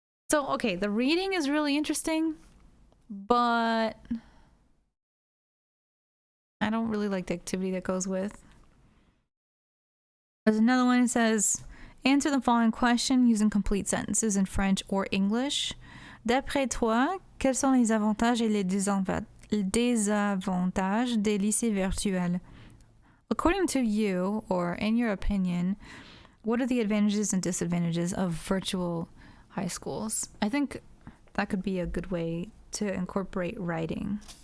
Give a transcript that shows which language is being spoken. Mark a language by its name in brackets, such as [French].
[English] So, okay, the reading is really interesting, but I don't really like the activity that goes with. There's another one that says, answer the following question using complete sentences in French or English. [French] D'après toi, quels sont les avantages et les désavantages des lycées virtuels? [English] According to you, or in your opinion, what are the advantages and disadvantages of virtual high schools? I think that could be a good way to incorporate writing.